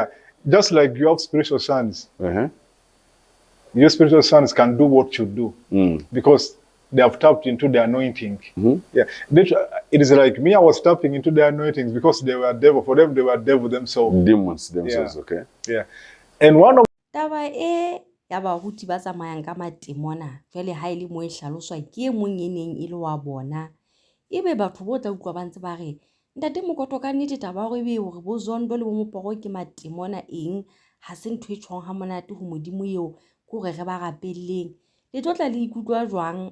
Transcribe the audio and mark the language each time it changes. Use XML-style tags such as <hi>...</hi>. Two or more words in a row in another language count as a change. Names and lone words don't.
<en>Just like you have spiritual sons. Your spiritual sons can do what you do. Because they have tapped into the anointing. Yeah. It is like me, I was tapping into the anointings because they were devil. For them, they were devil themselves. Demons themselves, okay. Yeah. And one of</en> <st>taba e ya baruti ba tsamayang ka matemona jwale ha ile mo e hlaloswa ke e mong e neng e le wa bona ebe batho bo tla utlwa ba ntse ba re ntate Mokoto ka nnete taba go ebe hore bo Zondo le bo Moporo ke matemona eng ha se ntho e tshwong ha monate ho modimo eo ko re ba rapelleng le tlotla le ikutlwa jwang</st>